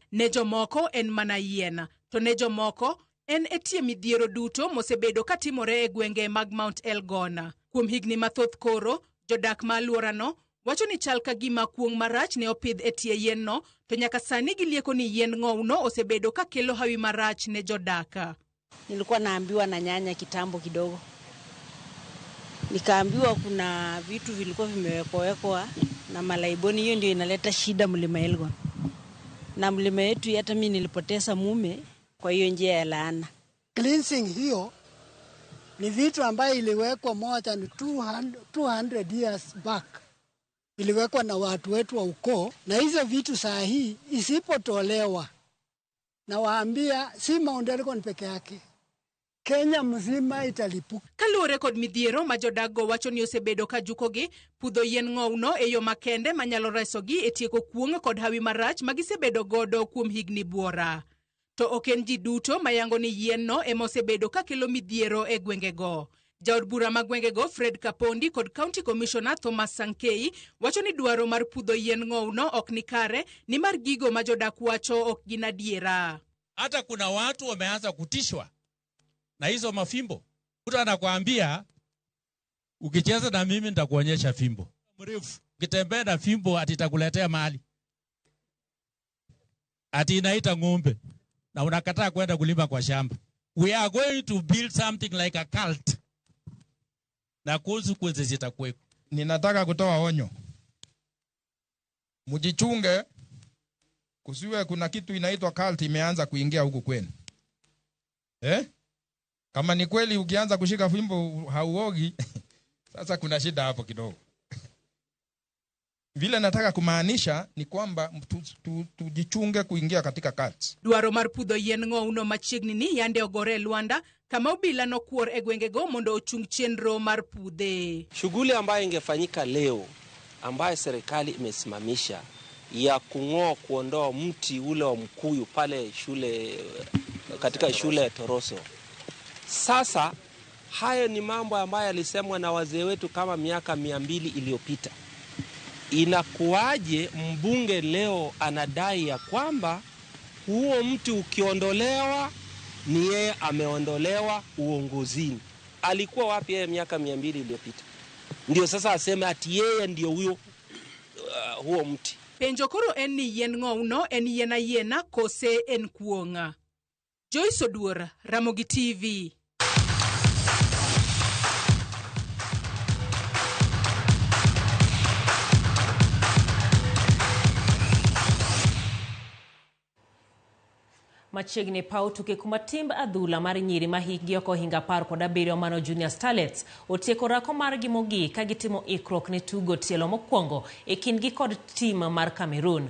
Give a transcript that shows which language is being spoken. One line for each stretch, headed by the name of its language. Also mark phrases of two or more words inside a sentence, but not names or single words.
Luo (Kenya and Tanzania): Ne jomoko en mana yien, to ne jomoko en etie midhiero duto mosebedo katimore e gwenge mag Mount Elgon. Kuom higni mathoth koro, jodak ma alworano wacho ni chal ka gima kuong' marach ne opidh e tie yien no, to nyaka sani gilieko ni yien ng'owno osebedo ka kelo hawi marach ne jodaka.
Swahili: Nilikuwa naambiwa na nyanya kitambo kidogo. Nikaambiwa kuna vitu vilikuwa vimewekwa na malaiboni, hiyo ndio inaleta shida mlima Elgon. Na mlima yetu hata mimi nilipoteza mume kwa hiyo njia ya laana. Cleansing hiyo ni vitu ambayo iliwekwa
English: more than 200 years back.
Swahili: Iliwekwa na watu wetu wa ukoo, na hizo vitu saa hii isipotolewa, na waambia si Mount Elgon peke yake, Kenya mzima italipuka.
Luo (Kenya and Tanzania): Kaluwore kod midhiero ma jodago wacho ni osebedo ka jukogi, pudho yien ng'owno e yo makende manyalo resogi e tieko kuong' kod hawi marach magisebedo godo kuom higni buora. To ok en ji duto mayango ni yien no emosebedo ka kelo midhiero e gwengego. Jaod bura ma gwengego Fred Kapondi kod
English: County Commissioner
Luo (Kenya and Tanzania): Thomas Sankei wacho ni dwaro mar pudho yien ng'owno ok ni kare, ni mar gigo ma jodak wacho ok gin adiera.
Swahili: Hata kuna watu wameanza kutishwa na hizo mafimbo. Mtu anakuambia ukicheza na mimi nitakuonyesha fimbo mrefu, ukitembea na fimbo ati itakuletea mali, ati inaita ng'ombe, na unakataa kwenda kulima kwa shamba.
English: We are going to build something like a cult,
Swahili: na consequences zitakuwepo. Ninataka kutoa onyo, mujichunge kusiwe kuna kitu inaitwa cult imeanza kuingia huku kwenu. Kama ni kweli ukianza kushika fimbo hauogi, sasa kuna shida hapo kidogo. Vile nataka kumaanisha ni kwamba tujichunge kuingia katika cult.
Luo (Kenya and Tanzania): Dwaro mar pudho yien ng'ouno machiegni ni yande ogore Luanda kama obila nokuor e gwengego mondo ochung chenro mar pudhe.
Swahili: Shughuli ambayo ingefanyika leo ambayo serikali imesimamisha ya kuondoa mti ule wa mkuyu pale shule, katika shule ya Toroso. Sasa hayo ni mambo ambayo yalisemwa na wazee wetu kama miaka 200 iliyopita. Inakuaje mbunge leo anadai ya kwamba huo mti ukiondolewa ni yeye ameondolewa uongozini? Alikuwa wapi yeye miaka 200 iliyopita? Ndio sasa aseme ati yeye ndio huo mti.
Luo (Kenya and Tanzania): Penjo koro en ni yien ng'ouno en yien ayiena kose en kuong'a. Joyce Oduor, Ramogi TV. Machiegni pau tuke kuma timb adhula mar nyiri ma hikgi oko hinga 17 mano Junior Starlets otieko rako margi mogik ka gitimo ikruok ne tugo tielo mokwongo e kindgi kod tim mar Cameroon.